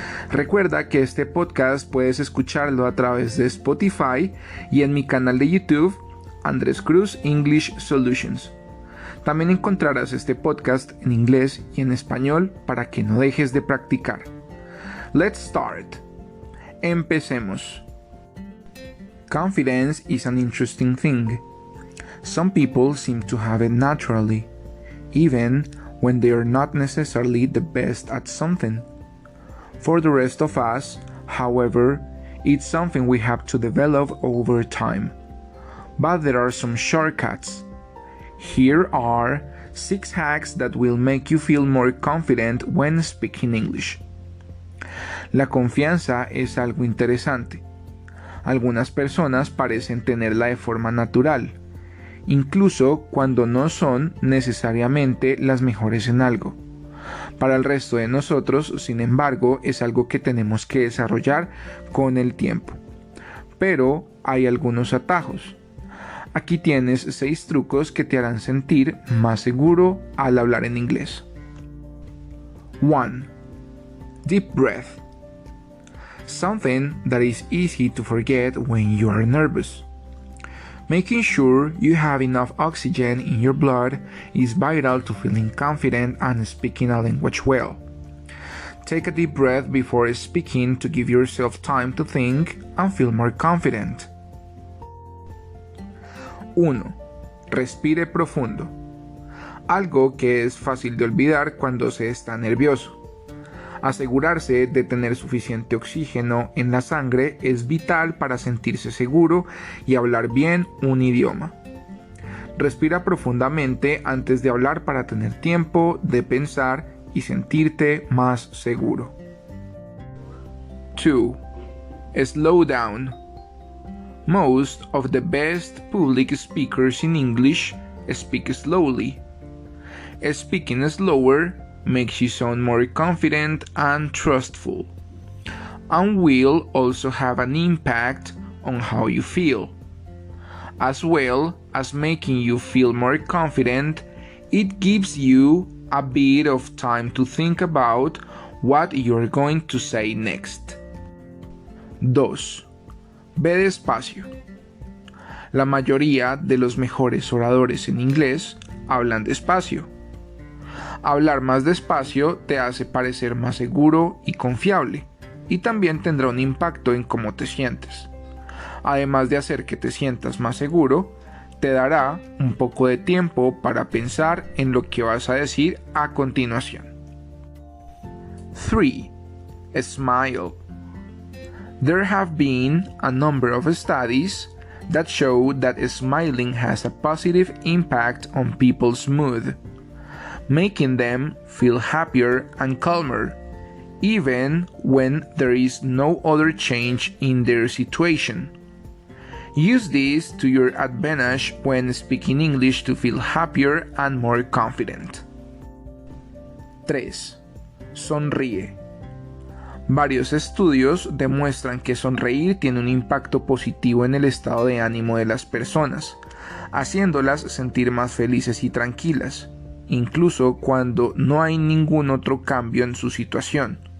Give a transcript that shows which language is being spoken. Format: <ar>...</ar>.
<es>Recuerda que este podcast puedes escucharlo a través de Spotify y en mi canal de YouTube Andres Cruz English Solutions. También encontrarás este podcast en inglés y en español para que no dejes de practicar.</es> <en>Let's start.</en> <es>Empecemos.</es> <en>Confidence is an interesting thing. Some people seem to have it naturally, even when they are not necessarily the best at something. For the rest of us, however, it's something we have to develop over time. But there are some shortcuts. Here are 6 hacks that will make you feel more confident when speaking English.</en> <es>La confianza es algo interesante. Algunas personas parecen tenerla de forma natural, incluso cuando no son necesariamente las mejores en algo. Para el resto de nosotros, sin embargo, es algo que tenemos que desarrollar con el tiempo. Pero hay algunos atajos. Aquí tienes 6 trucos que te harán sentir más seguro al hablar en inglés.</es> <en>1. Deep breath. Something that is easy to forget when you are nervous. Making sure you have enough oxygen in your blood is vital to feeling confident and speaking a language well. Take a deep breath before speaking to give yourself time to think and feel more confident.</en> <es>1. Respire profundo. Algo que es fácil de olvidar cuando se está nervioso. Asegurarse de tener suficiente oxígeno en la sangre es vital para sentirse seguro y hablar bien un idioma. Respira profundamente antes de hablar para tener tiempo de pensar y sentirte más seguro.</es> <en>2. Slow down. Most of the best public speakers in English speak slowly. Speaking slower makes you sound more confident and trustful, and will also have an impact on how you feel. As well as making you feel more confident, it gives you a bit of time to think about what you're going to say next.</en> <es>2. Ve despacio. La mayoría de los mejores oradores en inglés hablan despacio. Hablar más despacio te hace parecer más seguro y confiable, y también tendrá un impacto en cómo te sientes. Además de hacer que te sientas más seguro, te dará un poco de tiempo para pensar en lo que vas a decir a continuación.</es> <en>3. Smile. There have been a number of studies that show that smiling has a positive impact on people's mood, making them feel happier and calmer, even when there is no other change in their situation. Use this to your advantage when speaking English to feel happier and more confident.</en> <es>3. Sonríe. Varios estudios demuestran que sonreír tiene un impacto positivo en el estado de ánimo de las personas, haciéndolas sentir más felices y tranquilas, incluso cuando no hay ningún otro cambio en su situación.</es>